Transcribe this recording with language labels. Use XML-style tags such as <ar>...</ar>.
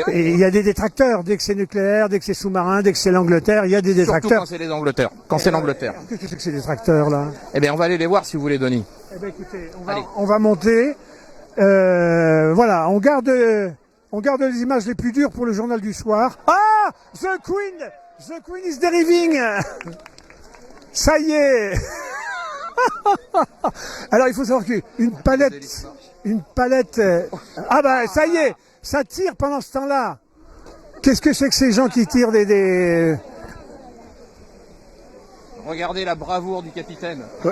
<fr>Et il y a des détracteurs, dès que c'est nucléaire, dès que c'est sous-marin, dès que c'est l'Angleterre, il y a des Surtout détracteurs. quand c'est les Angleterres. Quand c'est l'Angleterre. Qu'est-ce que c'est que ces détracteurs, là? Eh bien, on va aller les voir si vous voulez, Denis. Eh ben, écoutez, Allez. on va monter. Voilà, on garde les images les plus dures pour le journal du soir.</fr> <en>Ah, the Queen is deriving.</en> <fr>Ça y est. Alors, il faut savoir qu'une palette. Ah bah, ça y est, ça tire pendant ce temps-là. Qu'est-ce que c'est que ces gens qui tirent des... Regardez la bravoure du capitaine.</fr>